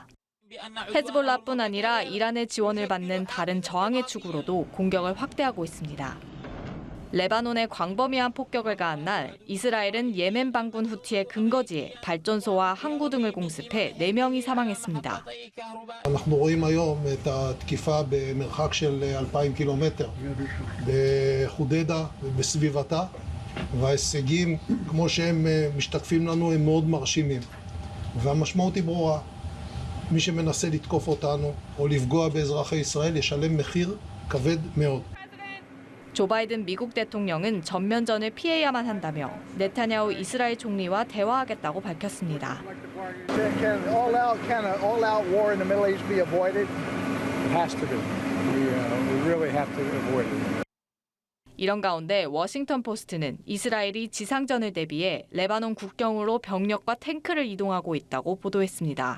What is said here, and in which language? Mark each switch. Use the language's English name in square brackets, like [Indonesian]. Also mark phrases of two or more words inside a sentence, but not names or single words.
[Korean] 헤즈볼라뿐 아니라 이란의 지원을 받는 다른 저항의 축으로도 공격을 확대하고 있습니다. 레바논에 광범위한 폭격을 가한 날 이스라엘은 예멘 반군 후티의 근거지에 발전소와 항구 등을 공습해 4명이 사망했습니다. [Hebrew] אנחנו רואים היום את התקיפה במרחק של 2,000 קילומטר בחודדה ובסביבתה וההישגים כמו שהם משתקפים לנו הם מאוד מרשימים והמשמעות היא ברורה מי שמנסה לתקוף אותנו או לפגוע באזרחי ישראל ישלם מחיר כבד מאוד. [Korean] 조 바이든 미국 대통령은 전면전을 피해야만 한다며 네타냐후 이스라엘 총리와 대화하겠다고 밝혔습니다. 이런 가운데 워싱턴 포스트는 이스라엘이 지상전을 대비해 레바논 국경으로 병력과 탱크를 이동하고 있다고 보도했습니다.